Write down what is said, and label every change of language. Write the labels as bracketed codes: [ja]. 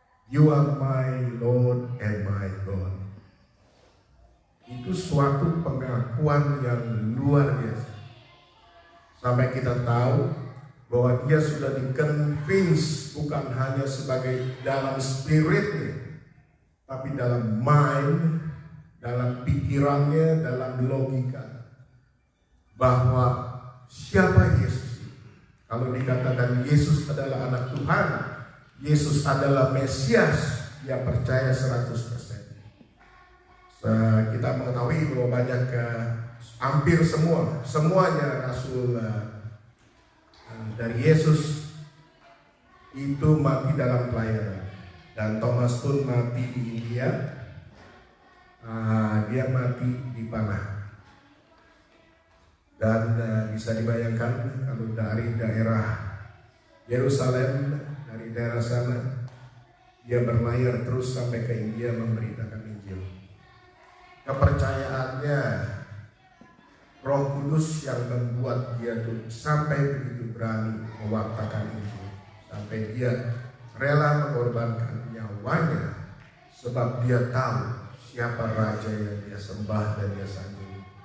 [en] You are my Lord and my God. [id] Itu suatu pengakuan yang luar biasa. Sampai kita tahu bahwa dia sudah di-convince bukan hanya sebagai dalam spiritnya, tapi dalam mind, dalam pikirannya, dalam logika, bahwa siapa Yesus? Kalau dikatakan Yesus adalah anak Tuhan, Yesus adalah Mesias, dia percaya 100%. Kita mengetahui bahwa banyak, hampir semuanya Rasul dari Yesus itu mati dalam pelayanan. Dan Thomas pun mati di India, dia mati di panah. Dan bisa dibayangkan kalau dari daerah Yerusalem, dari daerah sana, dia berlayar terus sampai ke India memberitakan Injil. Kepercayaannya, Roh Kudus yang membuat dia tuh sampai begitu berani mewartakan Injil, sampai dia rela mengorbankan nyawanya, sebab dia tahu siapa raja yang dia sembah dan dia sanjungi.